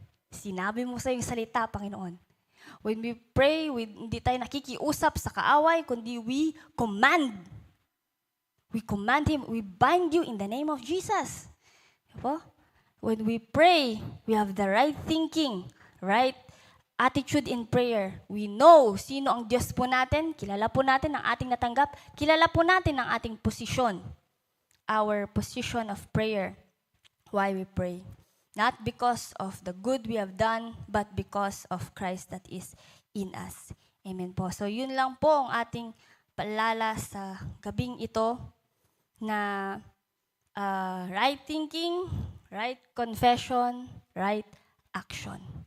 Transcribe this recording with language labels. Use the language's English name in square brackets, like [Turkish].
[Filipino] Sinabi mo sa yung salita, Panginoon. [English] When we pray, [Filipino] hindi tayo nakikiusap sa kaaway, kundi [English] we command. We command Him, we bind you in the name of Jesus. Diba? When we pray, we have the right thinking, right attitude in prayer. We know [Filipino] sino ang Diyos po natin, kilala po natin ang ating natanggap, kilala po natin ang ating posisyon. [English] Our position of prayer, why we pray. Not because of the good we have done, but because of Christ that is in us. [Filipino] Amen po. So yun lang po ang ating paalala sa gabing ito na [English] right thinking, right confession, right action.